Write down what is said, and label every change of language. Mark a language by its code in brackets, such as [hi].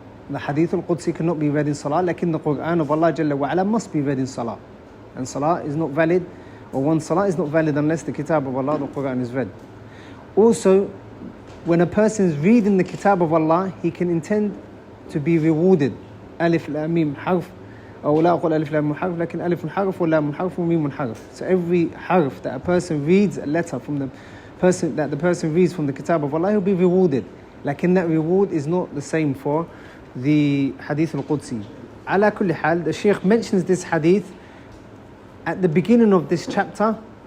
[en] The Hadith al-Qudsi cannot be read in salah, lakin the Quran of Allah Jalla wa Ala must be read in salah. And salah is not valid, or one salah is not valid unless the kitab of Allah, the Quran, is read. Also, when a person is reading the kitab of Allah, he can intend to be rewarded. Alif, Lam, Mim, Harf. [ar] أو لا أقول ألف لام حرف لكن ألف حرف ولام حرف وميم حرف. [en] So every harf that a person reads, a letter from the person that the person reads from the kitab of Allah, he'll be rewarded. Lakin that reward is not the same for the hadith al-Qudsi. [ar] على كل حال, [en] the Shaykh mentions this hadith at the beginning of this chapter.